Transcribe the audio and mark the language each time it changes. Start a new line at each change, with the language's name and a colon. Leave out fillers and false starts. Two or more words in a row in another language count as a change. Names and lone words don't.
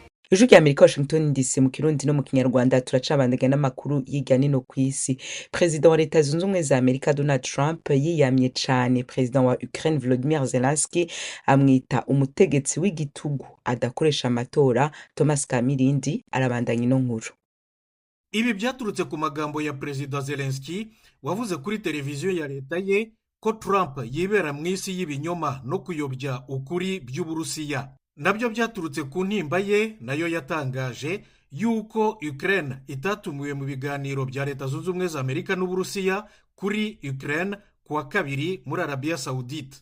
Rundi: Ijwi rya Amerika Washington DC mu Kirundi no mu Kinyarwanda turacabandanya n'amakuru y'irya nino kw'isi. Perezida wa Leta Zunze Ubumwe za Amerika Donald Trump yiyamye cane Perezida wa Ukraine Volodymyr Zelensky amwita umutegetsi w'igitugu adakoresha amatora. Thomas Kamirindi arabandanya ino nkuru. Ibi byaturutse ku magambo ya Perezida Zelensky wavuze kuri televiziyo ya leta ye ko Trump yibera mu isi y'ibinyoma no kuyobya ukuri by'Uburusiya. Nabyo byaturutse ku ntimba ye nayo yatangaje yuko Ukraine itatumiwe mu biganiro bya Leta Zunze Ubumwe za Amerika n'Uburusiya kuri Ukraine kuwa kabiri muri Arabia Saudite.